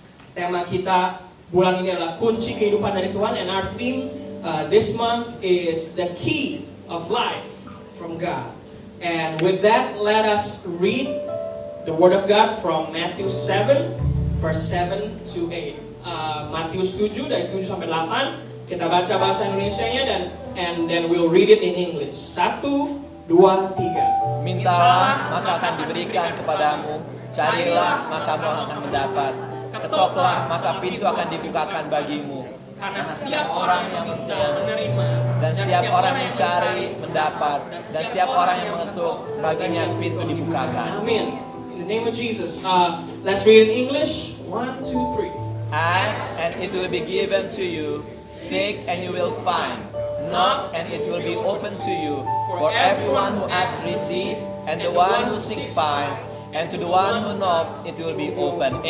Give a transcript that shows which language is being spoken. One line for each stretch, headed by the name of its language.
Indonesian: Tema kita bulan ini adalah kunci kehidupan dari Tuhan,
English: and our theme this month is the key of life from God. And with that, let us read the Word of God from Matthew 7, verse 7 to 8.
Indonesian: Matius 7 dari 7 sampai 8. Kita baca bahasa Indonesianya
English: and then we'll read it in English.
Indonesian: 1, 2,
English: 2, 3.
Indonesian: Mintalah, maka akan diberikan kepadamu. Carilah, maka kamu akan mendapat. Ketoklah, maka pintu akan dibukakan bagimu. Karena setiap orang yang minta menerima, Dan setiap orang yang mencari, mendapat. Dan setiap orang yang mengetuk, baginya pintu dibukakan.
English: Amin. In the name of Jesus. Let's read in English. 1, 2, 3. Ask, and it will be given to you. Seek, and you will find. Knock, and it will be opened to you. For everyone who asks receives, and the one who seeks finds, and to the one who knocks it will be open.